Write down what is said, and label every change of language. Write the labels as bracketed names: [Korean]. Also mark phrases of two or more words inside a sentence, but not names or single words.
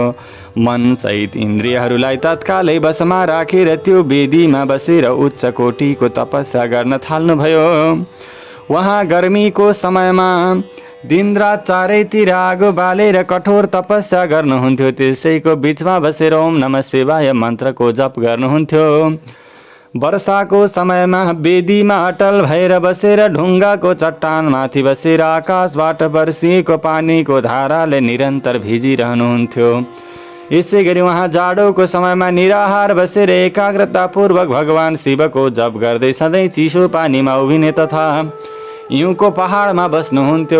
[Nepali] मन सहित इन्द्रियहरूलाई तत्कालै वशमा राखेर त्यो वेदीमा बसेर उच्च कोटिको तपस्या गर्न थाल्नुभयो। उहाँ गर्मीको समयमा दिनरात चारैतिर आगो बालेर कठोर तपस्या गर्नुहुन्थ्यो। त्यसैको बीचमा बसेर [Sanskrit] ओम नमः शिवाय [Nepali] मन्त्रको जप गर्नुहुन्थ्यो। वर्षाको समयमा वेदीमा अटल भएर बसेर ढुङ्गाको चट्टानमाथि बसेर आकाशबाट वर्षिएको पानीको धाराले निरन्तर भिजिरहनुहुन्थ्यो। यसै गरी उहाँ जाडोको समयमा निराहार बसेर एकाग्रतापूर्वक भगवान शिवको जप गर्दै सधैँ चिसो पानीमा उभिने तथा हिउँको पहाडमा बस्नुहुन्थ्यो।